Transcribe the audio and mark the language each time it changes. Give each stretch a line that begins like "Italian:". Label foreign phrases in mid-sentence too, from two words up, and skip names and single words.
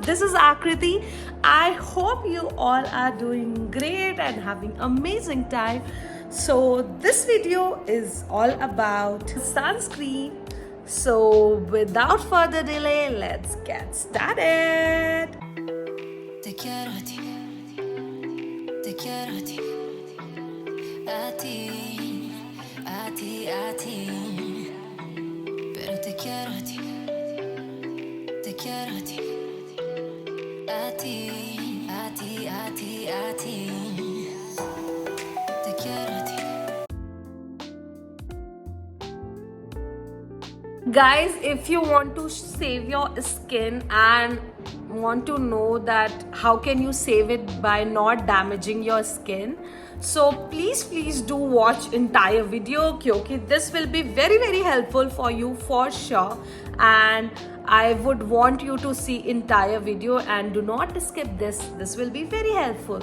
English: This is Akriti. I hope you all are doing great and having amazing time. So this video is all about sunscreen. So without further delay, let's get started.
Spanish: Te quiero a ti, te quiero a ti, a ti, a ti, a ti. Pero te quiero a ti, te quiero a ti, a ti, a ti, a ti, a ti. Te quiero a ti.
English: Guys, if you want to save your skin and want to know that how can you save it by not damaging your skin, so please do watch entire video क्योंकि this will be very helpful for you for sure, and I would want you to see entire video and do not skip this will be very helpful.